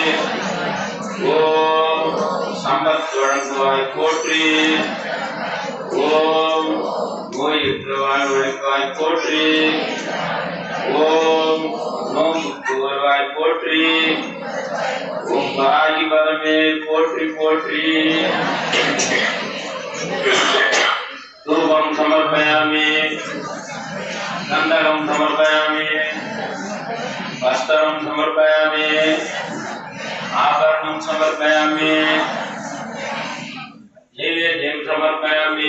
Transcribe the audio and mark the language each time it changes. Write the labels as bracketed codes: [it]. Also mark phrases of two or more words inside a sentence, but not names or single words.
[ta] ஓம் சம்பத் வழங்குவாய் போற்றி. ஓம் நோயுற்று வாழ்வழிப்பாய் போற்றி. ஓம் நோம்புக்கு வருவாய் போற்றி. ஓம் பாகி பதமே போற்றி போற்றி. [sa] धूपं समर्पयामि. गन्धकं समर्पयामि. वस्त्रं समर्पयामि. आभरणं समर्पयामि. नैवेद्यं समर्पयामि.